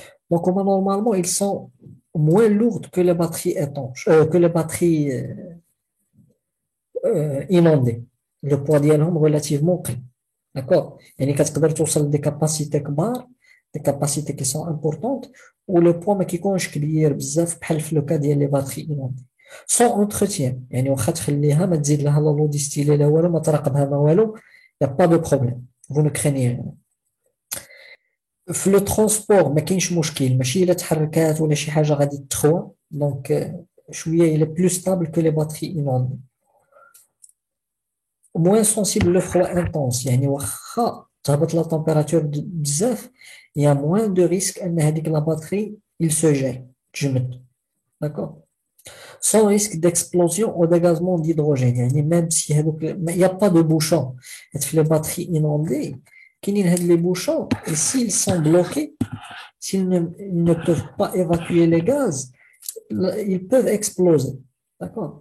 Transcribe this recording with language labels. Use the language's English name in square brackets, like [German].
[French] Donc, normalement, ils sont moins lourdes que les batteries étanches, que les batteries inondées. Le poids d'elles est relativement petit. D'accord? Il y a des capacités كبار, des capacités qui sont importantes, ou le poids [Arabic] ما كيكونش كبير بزاف بحال في [French] le cas ديال les batteries inondées. Sans entretien. [Arabic] يعني واخا تخليها ما تزيد لها لا لو ديستيلي لا والو ما تراقبها ما والو, [French] il n'y a pas de problème. Vous ne craignez rien. [Arabic] في لو ترونسبور ما كاينش مشكل, ماشي الا تحركات ولا شي حاجه غادي تخوى. دونك شويه [French] il est plus stable que les batteries inondées. moins sensible au froid intense. [Arabic] يعني واخا تهبط [French] la température بزاف, il y a moins de risque أن هذيك la batterie il se gèle, تجمد. D'accord? Sans risque d'explosion ou dégagement d'hydrogène. يعني même si il n'y a pas de bouchon, les batteries inondées, [Arabic] كاينين هاد [French] les bouchons, et s'ils sont bloqués, ils ne peuvent pas évacuer les gaz, ils peuvent exploser. D'accord?